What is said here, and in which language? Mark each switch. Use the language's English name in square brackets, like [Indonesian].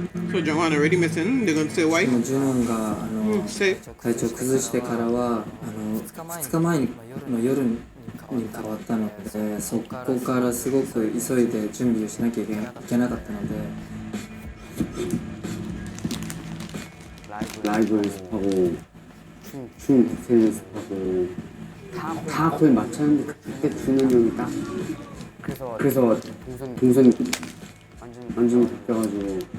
[English] So Johan already missing. They're gonna say why? [Japanese] ジュノンが [English] Say. [Japanese] 体調崩してからは2日前の夜に変わったので、そこからすごく急いで準備をしなきゃいけなかったので、 [Korean] 라이브 연습하고 춤 디테일 연습하고 다 거의 맞췄는데 그때 준현 형이 딱 그래서 동선이 완전히 바뀌어가지고